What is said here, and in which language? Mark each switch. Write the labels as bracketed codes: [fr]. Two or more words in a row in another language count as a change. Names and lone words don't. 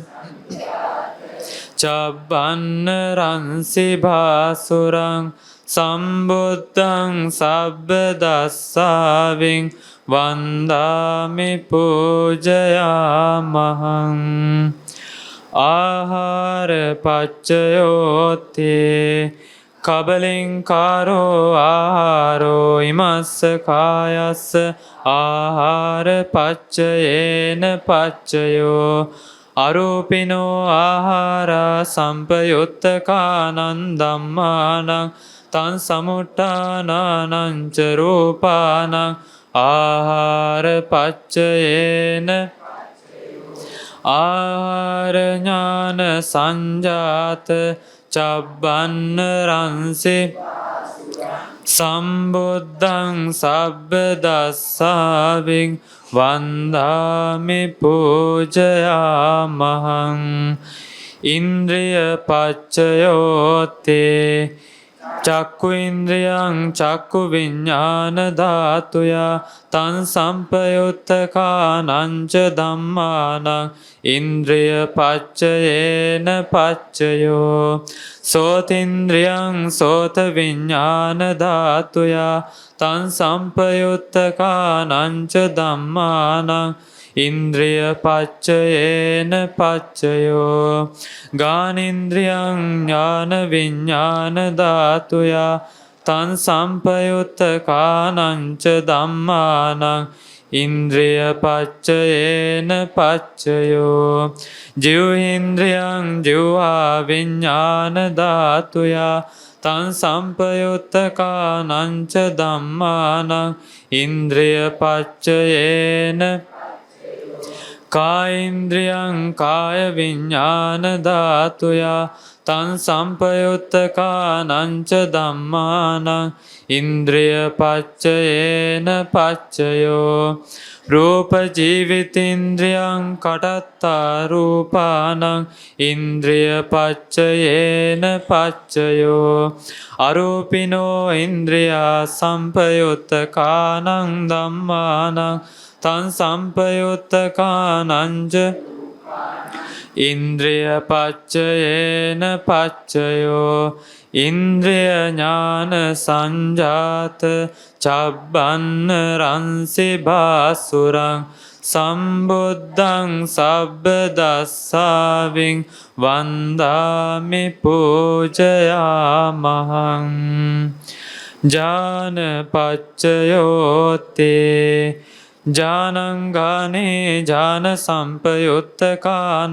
[pi] චබ්බන්න රංසි භාසුරං සම්බුද්ධං සබ්බ දස්සාවින් වන්දාමි පූජයාමහං ආහාර පච්චයෝති කබලින්කාරෝ ආහාරෝ ඉමස්ස කායස්ස ආහාර පච්චයේන පච්චයෝ අරූපිනෝ ආහාරා සම්පයුත්තකානං ධම්මානං තං සමුට්ඨානානං ච රූපානං ආහාර පච්චයේන ආහාර ඥාන සංජාත චබ්බන්න රංසි සම්බුද්ධං සබ්බ දස්සාවින් වන්දාමි පූජයාමහං ඉන්ද්‍රිය පච්චයෝතේ චක්කු ඉන්ද්‍රියං චක්කු විඤ්ඤාණ ධාතුයා තං සම්පයුත්තකානං ච ධම්මානං ඉන්ද්‍රිය පච්චයේන පච්චයෝ සෝතින්ද්‍රියං සෝත විඤ්ඤාණ ධාතුයා තං සම්පයුත්තකානං ච ධම්මානං ඉන්ද්‍රිය පච්චයේන පච්චයෝ ගානින්ද්‍රියං ඥාන විඤ්ඤාණ ධාතුයා තං සම්පයුත්තකානං ච ධම්මානං ඉන්ද්‍රිය පච්චයේන පච්චයෝ ජීවේන්ද්‍රියං ජීවා විඤ්ඤාණ ධාතුයා තං සම්පයුත්තකානං ච ධම්මානං ඉන්ද්‍රිය පච්චයේන කායින්ද්‍රියං කාය විඤ්ඤාණ ධාතුයා තං සම්පයුත්තකානං ච ධම්මානං ඉන්ද්‍රිය පච්චයේන පච්චයෝ රූප ජීවිතේන්ද්‍රියං කටත්තා රූපානං ඉන්ද්‍රිය පච්චයේන පච්චයෝ අරූපිනෝ ඉන්ද්‍රියා සම්පයුත්තකානං ධම්මානං තං සම්පයුත්තකානං ච ඉන්ද්‍රිය පච්චයේන පච්චයෝ ඉන්ද්‍රිය ඥාන සංජාත චබ්බන්න රංසි භාසුරං සම්බුද්ධං සබ්බ දස්සාවින් වන්දාමි පූජයාමහං ඥාන පච්චයෝතේ ජානංගානේ ජාන සම්පයුත්තකානං